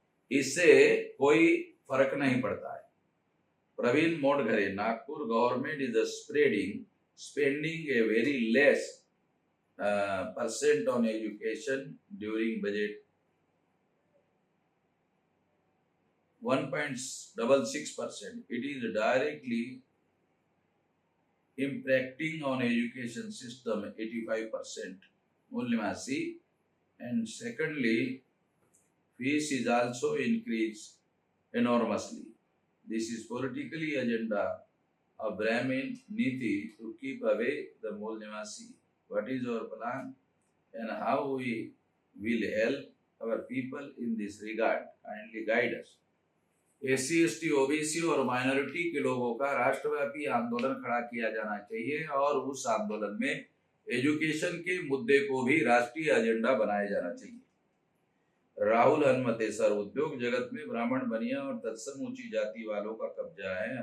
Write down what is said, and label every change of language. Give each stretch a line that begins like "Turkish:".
Hindi: इससे कोई फर्क नहीं पड़ता है।
English: Praveen Modghare, Nagpur government is spending a very less percent on education during budget, 1.66%. It is directly impacting on education system 85% Mulimasi, and secondly fees is also increased enormously. This is politically agenda of Brahmin Niti to keep away the Mulimasi. What is our plan and how we will help our people in this regard? Kindly guide us.
Hindi: SC ST OBC और minority के लोगों का राष्ट्रव्यापी आंदोलन खड़ा किया जाना चाहिए और उस आंदोलन में एजुकेशन के मुद्दे को भी राष्ट्रीय एजेंडा बनाया जाना चाहिए। राहुल हनुमते, सर उद्योग जगत में ब्राह्मण, बनिया और तत्सम ऊंची जाति वालों का कब्जा है।